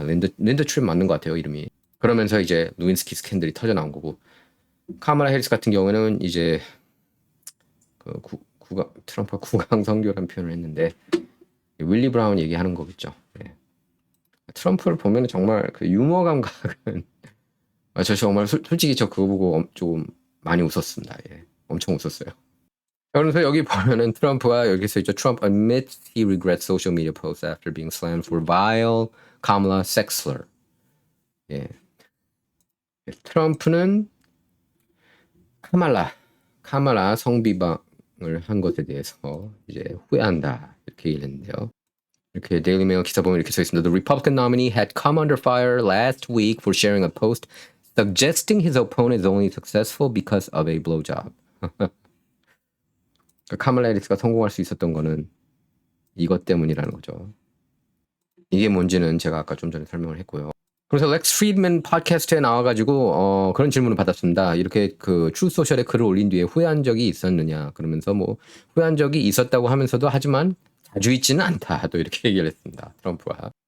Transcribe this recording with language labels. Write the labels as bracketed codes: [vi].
[ko] 린다 트립 맞는 것 같아요, 이름이. 그러면서 이제 루인스키 스캔들이 터져 나온 거고 카마라 해리스 같은 경우에는 이제 그 트럼프가 구강 성교라는 표현을 했는데 윌리 브라운 얘기하는 거겠죠. 예. 트럼프를 보면 정말 그 유머 감각은 저 정말 솔직히 저 그거 보고 조금 많이 웃었습니다. 예. 엄청 웃었어요. 그래서 여기 보면은 트럼프가 여기서 있죠. [en] Trump admits he regrets social media posts after being slammed for vile Kamala sex slur. [ko] 예. 트럼프는 카말라 성비방을 한 것에 대해서 이제 후회한다 이렇게 얘기했는데요. 이렇게 데일리 메일 기사 보면 이렇게 써 있습니다. [en] The Republican nominee had come under fire last week for sharing a post suggesting his opponent is only successful because of a blowjob. [ko] 카멀라 해리스가 성공할 수 있었던 거는 이것 때문이라는 거죠. 이게 뭔지는 제가 아까 좀 전에 설명을 했고요. 그래서 렉스 프리드맨 팟캐스트에 나와가지고 그런 질문을 받았습니다. 이렇게 그 트루 소셜에 글을 올린 뒤에 후회한 적이 있었느냐 그러면서 뭐 후회한 적이 있었다고 하면서도 하지만 자주 있지는 않다 또 이렇게 얘기를 했습니다. 트럼프가.